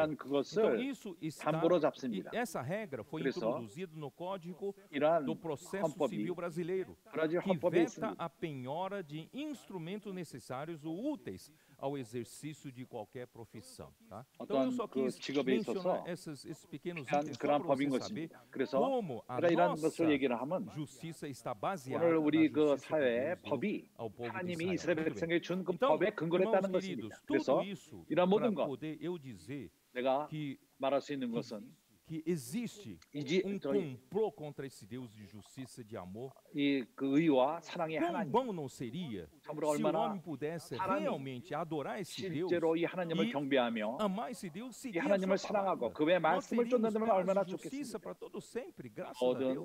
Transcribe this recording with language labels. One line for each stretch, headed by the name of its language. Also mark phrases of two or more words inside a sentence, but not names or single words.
Portuguese: Então isso está, essa regra foi introduzida no Código do Processo Civil Brasileiro, que veta a penhora de instrumentos necessários ou úteis ao exercício de qualquer profissão. Tá? Então eu só quis mencionar esses pequenos itens para você saber como a nossa justiça está baseada
Korean: 오늘 우리 그 사회의 법이 하나님이 이스라엘 백성에게 준 그 법에 근거를 했다는 것입니다. 그래서 이런 모든 것 내가 말할 수 있는 것은
Portuguese: que existe complô contra esse Deus de justiça e de amor. Quão bom não seria se o homem pudesse realmente adorar esse Deus e amar esse Deus, seguir a sua palavra. Nós teríamos paz e justiça para todo sempre, graças a Deus.